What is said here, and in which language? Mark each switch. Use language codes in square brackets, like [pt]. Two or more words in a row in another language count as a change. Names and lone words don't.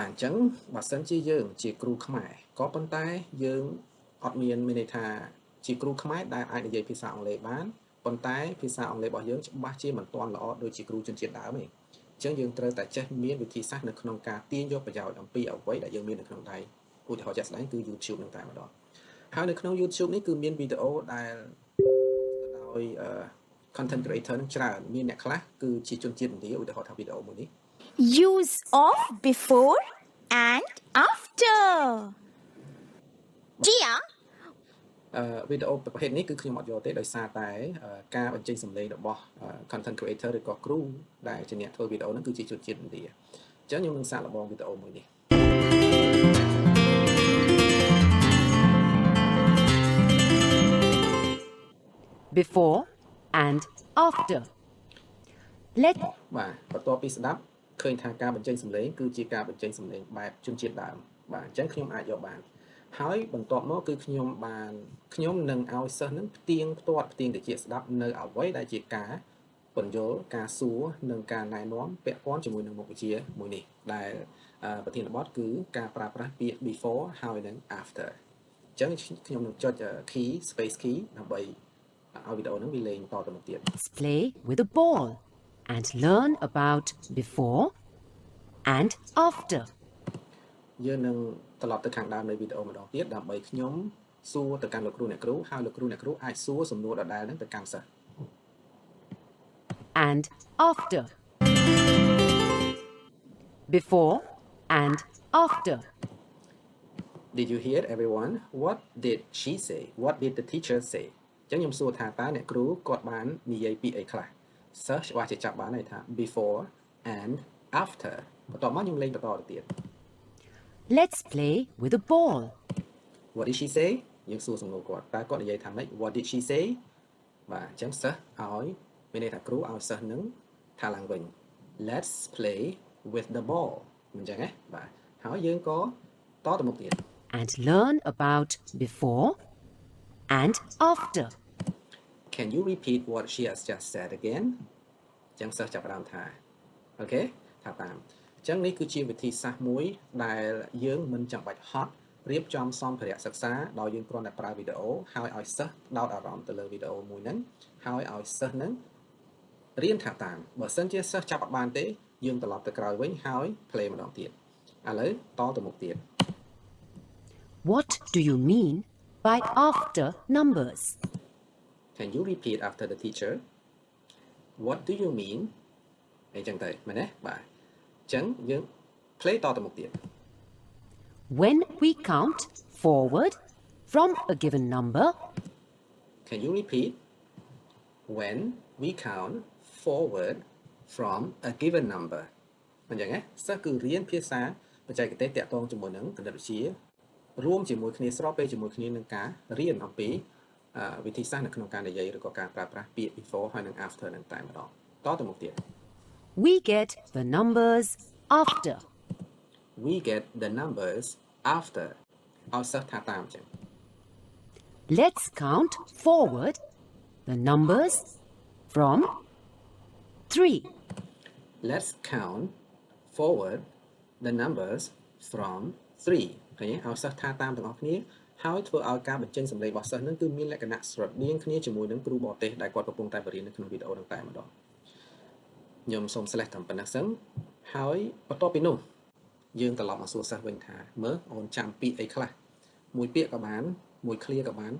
[km] អញ្ចឹងបើសិនជាយើងជាគ្រូខ្មែរក៏ប៉ុន្តែយើងអត់មានន័យថាជាគ្រូខ្មែរដែលអាចនិយាយភាសាអង់គ្លេសបានប៉ុន្តែភាសាអង់គ្លេសរបស់យើងច្បាស់ជាមិនទាន់ល្អដូចជាគ្រូជនជាតិដើមទេអញ្ចឹងយើងត្រូវតែចេះមានវិធីសាស្ត្រនៅក្នុងការទាញយកប្រយោជន៍អំពីអ្វីដែលយើងមាននៅក្នុងដៃឧទាហរណ៍ជាក់ស្ដែងគឺ YouTube នឹងតែម្ដងហើយនៅក្នុង YouTube នេះគឺមានវីដេអូដែលដោយ [en] content creator [km] នឹងច្រើនមានអ្នកខ្លះគឺជាជនជាតិឥណ្ឌាឧទាហរណ៍ថាវីដេអូមួយនេះ [en] Use of before and after ជា [km] វីដេអូប្រភេទនេះគឺខ្ញុំអត់យកទេដោយសារតែការបញ្ចេញសម្លេងរបស់ [en] content creator [km] ឬក៏គ្រូដែលជាអ្នកធ្វើវីដេអូហ្នឹងគឺជាជនជាតិឥណ្ឌាអញ្ចឹងខ្ញុំនឹងសាកល្បងវីដេអូមួយនេះ [en] Before and after. Let [km] បាទបន្ទាប់ពីស្ដាប់ឃើញថាការបញ្ចេញសម្លេងគឺជាការបញ្ចេញសម្លេងបែបជនជាតិដើមបាទអញ្ចឹងខ្ញុំអាចយកបានហើយបន្ទាប់មកគឺខ្ញុំនឹងឲ្យសិស្សនឹងផ្ទៀងតិចស្ដាប់នៅអ្វីដែលជាការពន្យល់ការសួរនិងការណែនាំពាក់ព័ន្ធជាមួយនឹងមុខវិជ្ជាមួយនេះដែលប្រធានបទគឺការប្រើប្រាស់ពាក្យ before ហើយនិង after អញ្ចឹងខ្ញុំនឹងចុច [en] key space key [km] ដើម្បីឲ្យវីដេអូហ្នឹងវាលេងតទៅមុខទៀត [en] play with a ball and learn about before and after. [km] យើងនឹងត្រឡប់ទៅខាងដើមនៃវីដេអូម្ដងទៀតដើម្បីខ្ញុំសួរទៅកាន់លោកគ្រូអ្នកគ្រូហើយលោកគ្រូអ្នកគ្រូអាចសួរសំណួរដដែលហ្នឹងទៅកាន់សិស្ស [en] And after. Before and after. Did you hear everyone? What did she say? What did the teacher say? [km] អញ្ចឹងខ្ញុំសួរថាតើអ្នកគ្រូគាត់បាននិយាយពីអីខ្លះសិស្សច្បាស់ជាចាប់បានហើយថា [en] before and after [km] បន្ទាប់មកខ្ញុំលេងបន្តទៅទៀត [en] Let's play with a ball. What did she say? [km] យើងសួរសំណួរគាត់តើគាត់និយាយថាម៉េច [en] What did she say? [km] បាទអញ្ចឹងសិស្សឲ្យមានន័យថាគ្រូឲ្យសិស្សនឹងថាឡើងវិញ [en] Let's play with the ball [km] មិនអញ្ចឹងទេបាទហើយយើងក៏តទៅមុខទៀត [en] And learn about before and after. Can you repeat what she has just said again? [km] អញ្ចឹងសិស្សចាប់ផ្ដើមថាអូខេថាតាមអញ្ចឹងនេះគឺជាវិធីសាស្ត្រមួយដែលយើងមិនចាំបាច់ហត់រៀបចំសម្ភារៈសិក្សាដោយយើងគ្រាន់តែប្រើវីដេអូហើយឲ្យសិស្សដោតអារម្មណ៍ទៅលើវីដេអូមួយហ្នឹងហើយឲ្យសិស្សហ្នឹងរៀនថាតាមបើសិនជាសិស្សចាប់អត់បានទេយើងត្រឡប់ទៅក្រោយវិញហើយ play ម្ដងទៀតឥឡូវតទៅមុខទៀត [en] What do you mean by after numbers? Can you repeat after the teacher? What do you mean? [km] អីចឹងទៅមែនទេបាទអញ្ចឹងយើង play តទៅមុខទៀត [en] When we count forward from a given number. Can you repeat? When we count forward from a given number [km] អញ្ចឹងណាសិស្សគឺរៀនភាសាបច្ចេកទេសតាក់ទងជាមួយនឹងគណិតវិទ្យារួមជាមួយគ្នាស្របពេលជាមួយគ្នានឹងការរៀនអំពីវិធីសាស្ត្រនៅក្នុងការនិយាយឬក៏ការប្រើប្រាស់ពាក្យ before ហើយនិង after នឹងតែម្ដងតទៅមុខទៀត [en] We get the numbers after. We get the numbers after [km] ឲ្យសិស្សថាតាមអញ្ចឹង [en] Let's count forward the numbers from 3. Let's count forward the numbers from 3 [km] ឃើញទេឲ្យសិស្សថាតាមទាំងអស់គ្នាហើយធ្វើឲ្យការបញ្ចេញសម្លេងរបស់សិស្សនឹងគឺមានលក្ខណៈស្រដៀងគ្នាជាមួយនឹងគ្រូបរទេសដែលគាត់កំពុងតែបរៀននៅក្នុងវីដេអូនឹងតែម្ដងខ្ញុំសូម slash តាមប៉ុណ្ណឹងសិនហើយបន្ទាប់ពីនោះយើងត្រឡប់មកសួរសិស្សវិញថាមើលអូនចាំពាក្យអីខ្លះមួយពាក្យក៏បានមួយ clear ក៏បាន